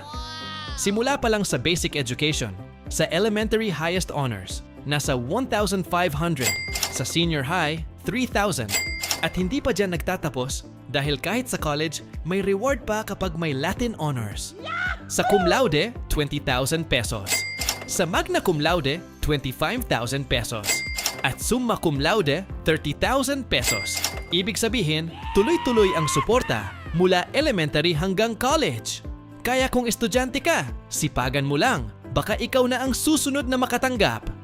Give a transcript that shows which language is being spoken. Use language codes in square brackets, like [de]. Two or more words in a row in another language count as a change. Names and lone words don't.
[tl] Simula pa lang sa [en] basic education, [tl] sa [en] elementary highest honors, [tl] nasa 1,500, sa [en] senior high, [tl] 3,000, at hindi pa dyan nagtatapos dahil kahit sa college, may reward pa kapag may [en] Latin honors. [tl] Sa [la] cum laude, [tl] 20,000 pesos. Sa [la] magna cum laude, [tl] 25,000 pesos. At [la] summa cum laude, [tl] 30,000 pesos. Ibig sabihin, tuloy-tuloy ang suporta mula elementary hanggang college. Kaya kung estudyante ka, sipagan mo lang. Baka ikaw na ang susunod na makatanggap.